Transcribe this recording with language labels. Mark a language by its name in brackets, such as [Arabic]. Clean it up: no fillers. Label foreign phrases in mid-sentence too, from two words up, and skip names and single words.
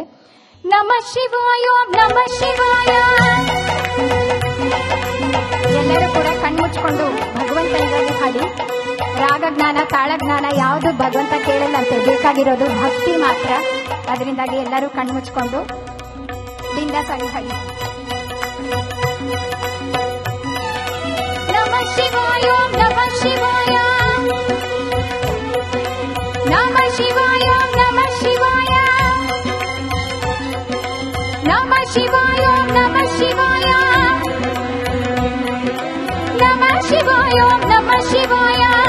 [Sanskrit] ನಮ ಶಿವಾಯ ನಮ ಶಿವಾಯ. [Kannada] ಎಲ್ಲರೂ ಕೂಡ ಕಣ್ಮುಚ್ಕೊಂಡು ಭಗವಂತನಿಗಾಗಿ ಹಾಡಿ. ರಾಗಜ್ಞಾನ ತಾಳಜ್ಞಾನ ಯಾವುದು ಭಗವಂತ ಕೇಳಲ್ಲಂತೆ, ಬೇಕಾಗಿರೋದು ಭಕ್ತಿ ಮಾತ್ರ. ಅದರಿಂದಾಗಿ ಎಲ್ಲರೂ ಕಣ್ಮುಚ್ಕೊಂಡು ಬಿಂದಾಸಾಗಿ ಹಾಡಿ. [Sanskrit] ನಮ ಶಿವಾಯ ನಮ ಶಿವಾಯ ನಮ ಶಿವಾಯ ನಮ ಶಿವಾಯ ನಮ ಶಿವಾಯ ನಮ ಶಿವಾಯ ನಮ ಶಿವಾಯ ನಮ ಶಿವಾಯ